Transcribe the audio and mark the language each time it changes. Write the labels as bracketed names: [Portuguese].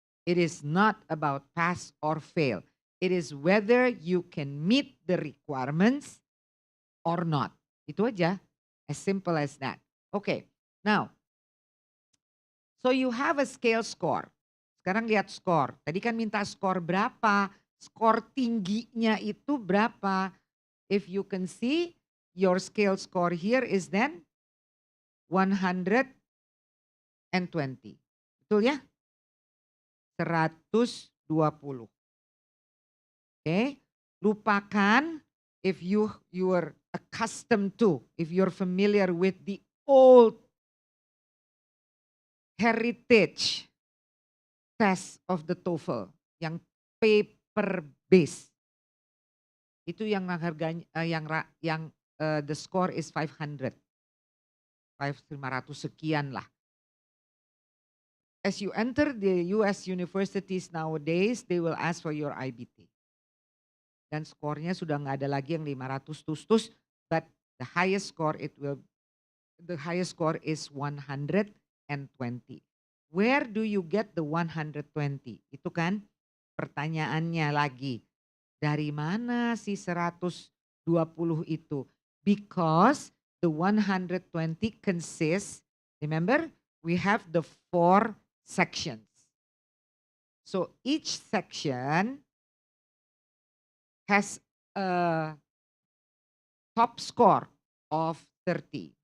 [English] It is not about pass or fail. It is whether you can meet the requirements or not. [Indonesian] Itu aja. [English] As simple as that. Okay. Now, so you have a scale score. [Indonesian] Sekarang lihat skor. Tadi kan minta skor berapa? Skor tingginya itu berapa? [English] If you can see, your scale score here is then 120. [Indonesian] Betul ya? 120. Oke. Lupakan [English] if you are accustomed to, if you're familiar with the old heritage test of the TOEFL [Indonesian] yang [English] paper based. [Indonesian] Itu yang harganya [English] the score is 500. [Indonesian] 500 sekian lah. [English] As you enter the US universities nowadays, they will ask for your IBT. [Indonesian] Dan skornya sudah nggak ada lagi yang 500 tus-tus, [English] but the highest score is 120. Where do you get the 120? [Indonesian] Itu kan pertanyaannya lagi. Dari mana sih 120 itu? [English] Because the 120 consists, remember, we have the 4 sections. So each section has a top score of 30.